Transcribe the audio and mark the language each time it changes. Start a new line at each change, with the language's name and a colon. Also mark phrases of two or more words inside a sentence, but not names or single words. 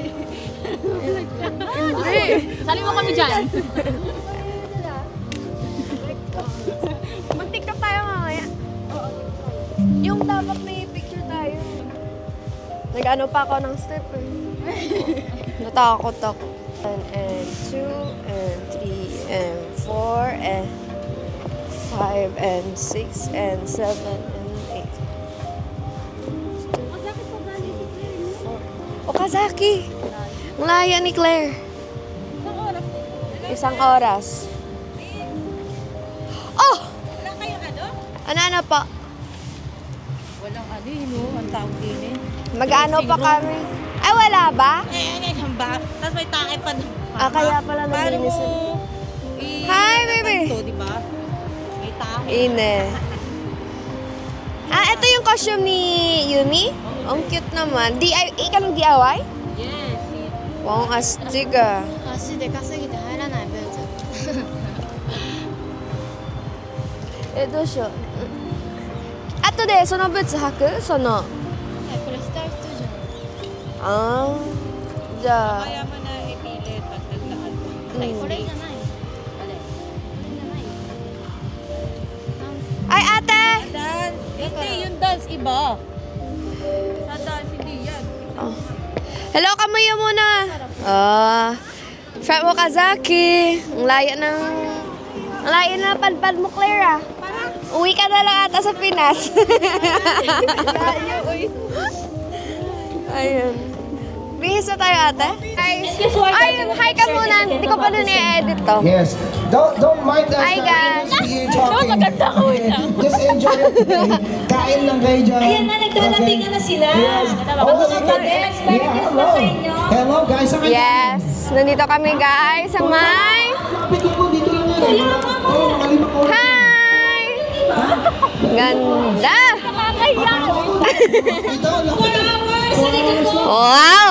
Filipino: Hindi. Sali mo kami dyan. Mag-tiktok tayo mamaya. Yung dapat may picture tayo. Nag-ano pa ako ng step eh. Natakot ako.
English: 1 and 2 and 3 and 4 and 5 and 6 and 7 and 8.
Filipino: Okazaki! Ang laya ni Claire. Isang oras. Oh! Wala kayong ano? Ano pa? Walang ano yun o. Ang tawag din eh. Mag-ano pa kami? Ay, wala ba? Hambak. Tapos may tae pa. Kaya pala naglinis. Hi, baby! Ito, di ba? May tae. Ine. Ito yung costume ni Yumi? Ang cute naman. Ikaw ng DIY?
English: Yes.
Filipino: Wow, astig ah.
Japanese: 足でかすぎて入らないブーツ。どうしよう。後でそのブーツ履く？その。これスタイルスタジじゃあ。
Filipino: Kaya mo na ipilit pag naglaan mo.
Japanese: これじゃない。あれ。これじゃない。
Filipino: Ay, ate! Dance. Hindi, yung dance iba. Sa dance, hindi yan. Hello, kamuya muna. Friend mo, Kazaki. Ang laya na padpad mo, Claire ah. Uwi ka na lang ata sa Pinas. Ayun. Bihis na tayo ate. Ayun, hi ka muna. Hindi ko pa doon i-edit to.
English: Yes. Don't mind us. Hi guys.
Filipino: Maganda ko
English: Just enjoy it.
Filipino: Kain lang kayo dyan. Ayan na, nagkalatingan na sila.
English: Yes. Hello guys. Yes.
Filipino: Nandito kami guys sa may...
English: Hi!
Filipino: Ganda! Wow!